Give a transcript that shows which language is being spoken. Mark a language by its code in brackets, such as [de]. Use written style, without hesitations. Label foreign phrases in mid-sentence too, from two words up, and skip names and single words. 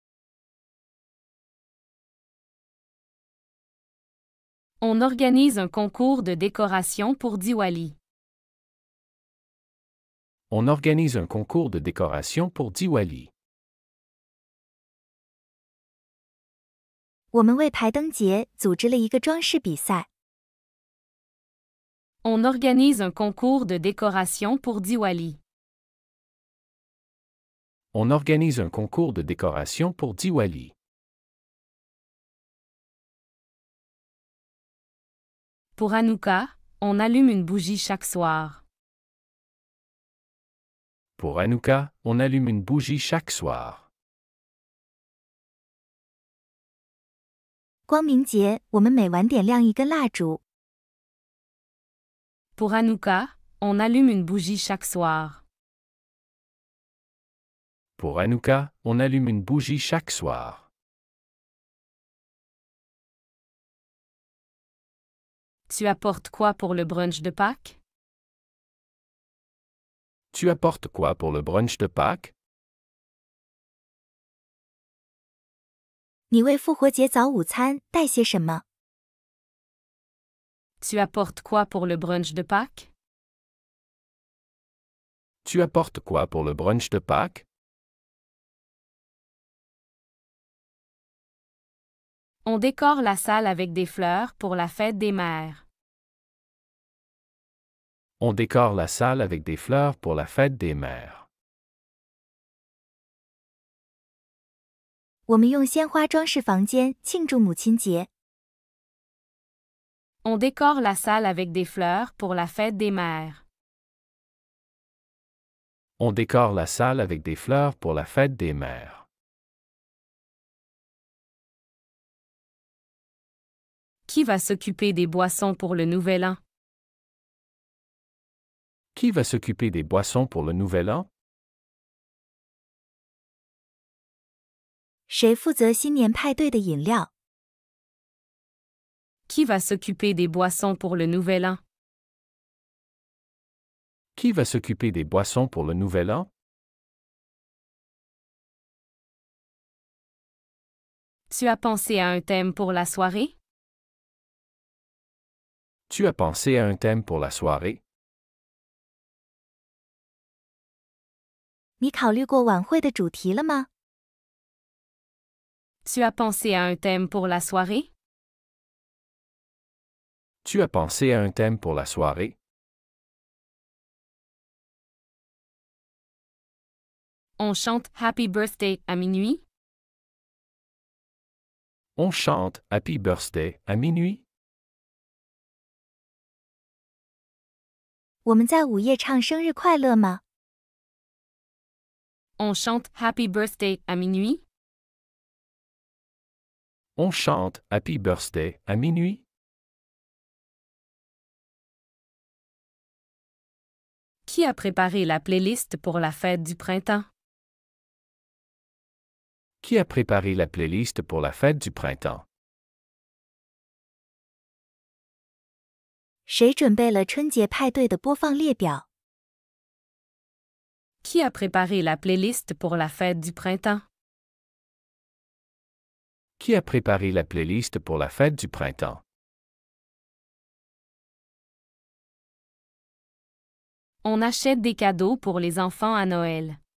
[fr] On organise un concours de décoration pour Diwali. On organise un concours de décoration pour Diwali. [zh] 我们为排灯节组织了一个装饰比赛。 [fr] On organise un concours de décoration pour Diwali. On organise un concours de décoration pour Diwali. Pour Hanouka, on allume une bougie chaque soir. Pour Hanouka, on allume une bougie chaque soir. [zh] 光明节，我们每晚点亮一根蜡烛。 [fr] Pour Hanouka, on allume une bougie chaque soir. Pour Hanouka, on allume une bougie chaque soir. Tu apportes quoi pour le brunch de Pâques? Tu apportes quoi pour le brunch de Pâques? [zh] 你为复活节早午餐带些什么？ [fr] Tu apportes quoi pour le brunch de Pâques? Tu apportes quoi pour le brunch de Pâques? On décore la salle avec des fleurs pour la fête des mères. On décore la salle avec des fleurs pour la fête des mères. [zh] 我们用鲜花装饰房间，庆祝母亲节。 [fr] On décore la salle avec des fleurs pour la fête des mères. On décore la salle avec des fleurs pour la fête des mères. Qui va s'occuper des boissons pour le Nouvel An? Qui va s'occuper des boissons pour le Nouvel An? [zh] 谁负责新年派对的饮料？ [fr] Qui va s'occuper des boissons pour le Nouvel An? Qui va s'occuper des boissons pour le Nouvel An? Tu as pensé à un thème pour la soirée? Tu as pensé à un thème pour la soirée? [zh] 你考虑过晚会的主题了吗？ [fr] Tu as pensé à un thème pour la soirée? Tu as pensé à un thème pour la soirée? On chante Happy Birthday à minuit? On chante Happy Birthday à minuit? [zh] 我们在午夜唱生日快乐吗？ [fr] On chante Happy Birthday à minuit? On chante Happy Birthday à minuit? Qui a préparé la playlist pour la fête du printemps? Qui a préparé la playlist pour la fête du printemps? [zh] 谁准备了春节派对的播放列表？ [fr] Qui a préparé la playlist pour la fête du printemps? Qui a préparé la playlist pour la fête du printemps? On achète des cadeaux pour les enfants à Noël.